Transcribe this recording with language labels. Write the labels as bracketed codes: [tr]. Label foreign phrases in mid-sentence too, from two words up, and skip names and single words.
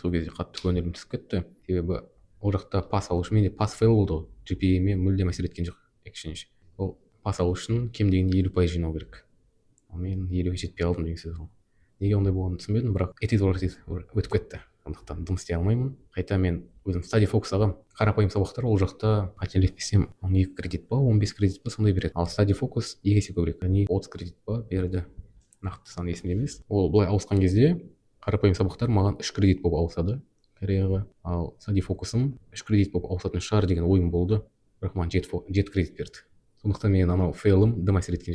[kk] Сол кезде қатты көңілім түсіп кетті. Себебі ол жақта пас алу үшін, менде пас фейл болды. GPA-ме мүлдем әсер еткен жоқ. Ол пас алу үшін кем дегенде 50% жинау керек. Мен 50-ге жетпей қалдым деген сөз ол. Неге ондай болғанын түсінбедім, бірақ өтіп кетті. Сондықтан дым істей алмаймын. Қайта мен өзім [en] study focus [kk] ағам. Қарапайым сабақтар ол жақта қателеспесем 12 кредит па, 15 кредит па сондай береді. Ал [en] study focus [kk] 2 есе көбірек. Яғни 30 кредит па берді. Нақты сан есімде емес. Ол былай ауысқан кезде қарапайым сабақтар маған 3 кредит болып ауысады Кореяға. Ал [en] study focus'ым [kk] 3 кредит болып ауысатын шығар деген ойым болды. Бірақ маған 7 кредит берді. Сондықтан мен анау фейлым дым әсер еткен жоқ.